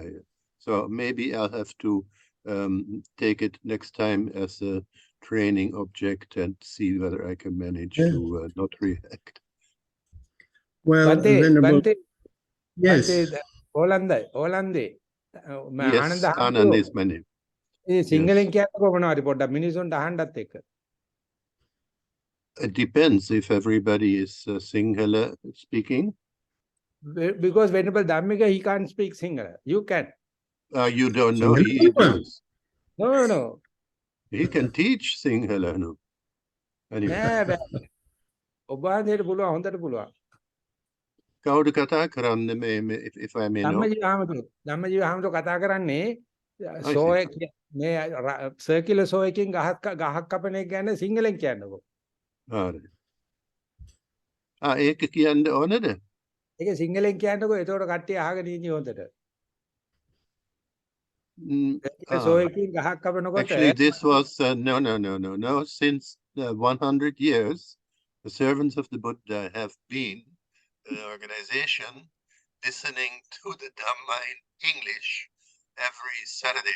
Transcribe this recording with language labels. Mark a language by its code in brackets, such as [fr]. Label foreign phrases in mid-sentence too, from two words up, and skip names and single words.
[en] So maybe I'll have to take it next time as a training object and see whether I can manage to not react. Well, Venerable, Bhante, yes. Bhante, Olande. Yes, Ananda is my name. [si] සිංහලෙන් කියන්නකො මොනවද පොඩ්ඩක් මිනිසුන්ට අහන්නත් එක්ක. [en] It depends if everybody is Sinhala speaking. Because Venerable Dhammika, he can't speak Sinhala. You can. You don't know, he does. No. He can teach Sinhala, no. Anyway. [si] ඔබ වහන්සේට පුළුවන් හොඳට පුළුවන්. කවුද කතා කරන්නේ [en] if I may know? [si] ධම්මජීව හාමුදුරුවෝ කතා කරන්නේ මේ [en] circular saw [si] එකකින් ගහක් කපන එක ගැන සිංහලෙන් කියන්නකෝ. ඒක කියන්න ඕනද? ඒක සිංහලෙන් කියන්නකෝ එතකොට කට්ටිය අහගෙන ඉන්නේ හොඳට. [en] Actually, this was no. Since 100 years, the servants of the Buddha have been an organization listening to the Dhamma in English every Saturday.